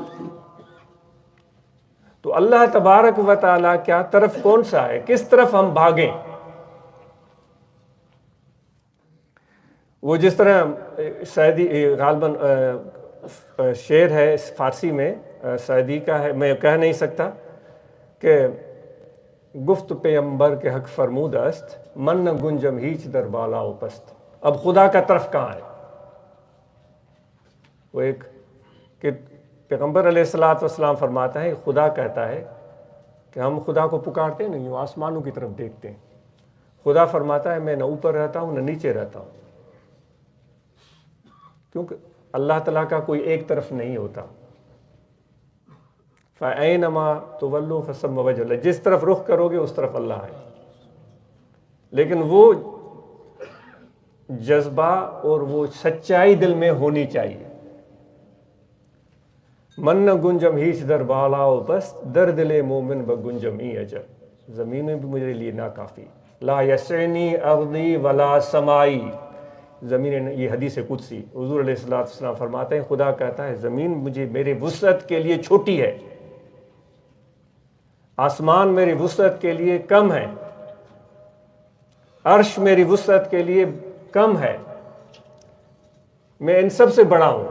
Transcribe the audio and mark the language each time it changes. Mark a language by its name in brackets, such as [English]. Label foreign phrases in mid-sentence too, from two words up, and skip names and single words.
[Urdu] تو اللہ تبارک و تعالیٰ کیا طرف کون سا ہے، کس طرف ہم بھاگیں؟ وہ جس طرح سعدی غالباً شعر ہے فارسی میں، سعدی کا ہے، میں کہہ نہیں سکتا، کہ [Persian] گفت پیمبر کے حق فرمود است، من نہ گنجم ہیچ در بالا و پست۔ [Urdu] اب خدا کا طرف کہاں ہے؟ وہ ایک کہ پیغمبر علیہ السلام فرماتا ہے، خدا کہتا ہے کہ ہم خدا کو پکارتے نہیں، وہ آسمانوں کی طرف دیکھتے ہیں۔ خدا فرماتا ہے میں نہ اوپر رہتا ہوں نہ نیچے رہتا ہوں، کیونکہ اللہ تعالیٰ کا کوئی ایک طرف نہیں ہوتا۔ [Arabic] فَأَيْنَمَا تُوَلُّوا فَثَمَّ وَجْهُ اللَّهِ، [Urdu] جس طرف رخ کرو گے اس طرف اللہ ہے۔ لیکن وہ جذبہ اور وہ سچائی دل میں ہونی چاہیے۔ [Persian] من نہ گنجم ہیچ در بالا و بس، در دل مومن بگنجم ای اجل، [Urdu] زمین میں بھی میرے لیے ناکافی، [Arabic] لا یسعنی ارضی ولا سمائی، [Urdu] زمین، یہ حدیث قدسی، حضور علیہ السلام فرماتے ہیں، خدا کہتا ہے زمین مجھے میرے وسعت کے لیے چھوٹی ہے، آسمان میری وسعت کے لیے کم ہے، عرش میری وسعت کے لیے کم ہے، میں ان سب سے بڑا ہوں۔